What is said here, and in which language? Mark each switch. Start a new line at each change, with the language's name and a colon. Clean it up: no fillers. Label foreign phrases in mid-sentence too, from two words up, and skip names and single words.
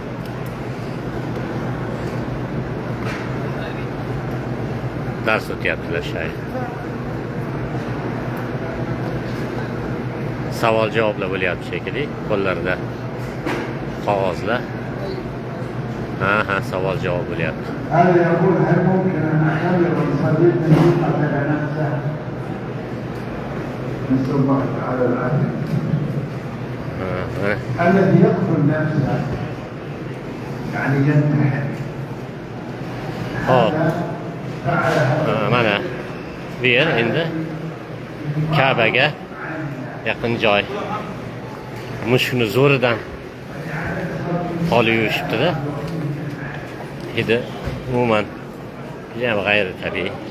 Uzbek: Dars o'tyaptilar shayx. Savol javoblar bo'lyapti shekilli, qo'llarida qog'ozlar. Ha, savol javob bo'lyapti.
Arabic: الذي يقتل نفسه يعني ينتحر.
Uzbek: Mana bu yer endi Ka'baga yaqin joy. Mushukni zo'ridan holi yurishibdi-da. Hidi umuman ham g'ayri tabiiy.